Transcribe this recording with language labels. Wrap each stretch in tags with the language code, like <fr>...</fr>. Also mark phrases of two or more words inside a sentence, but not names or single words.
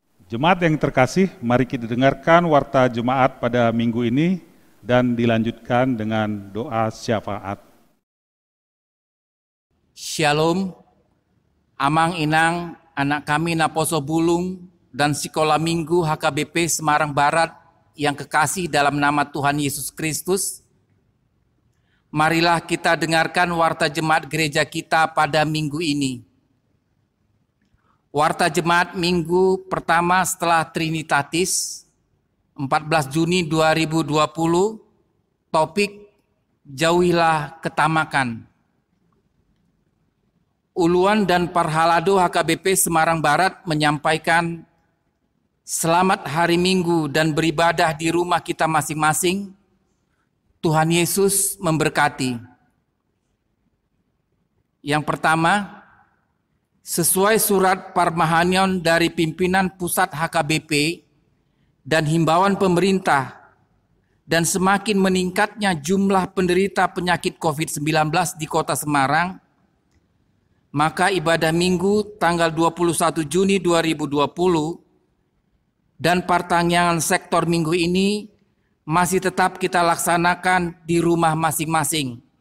<id>Jemaat yang terkasih, mari kita dengarkan warta jemaat pada minggu ini dan dilanjutkan dengan doa syafaat. Shalom,</id> <bbc>amang inang</bbc> <id>anak kami Naposo Bulung dan Sekolah Minggu HKBP Semarang Barat yang kekasih dalam nama Tuhan Yesus Kristus. Marilah kita dengarkan warta jemaat gereja kita pada minggu ini. Warta jemaat minggu pertama setelah Trinitatis, 14 Juni 2020, topik Jauhilah Ketamakan. Uluan dan Parhalado HKBP Semarang Barat menyampaikan, selamat hari Minggu dan beribadah di rumah kita masing-masing. Tuhan Yesus memberkati. Yang pertama, sesuai surat Parmahanion dari pimpinan pusat HKBP dan himbauan pemerintah dan semakin meningkatnya jumlah penderita penyakit COVID-19 di Kota Semarang, maka ibadah Minggu tanggal 21 Juni 2020 dan pertanyaan sektor Minggu ini masih tetap kita laksanakan di rumah masing-masing.</id>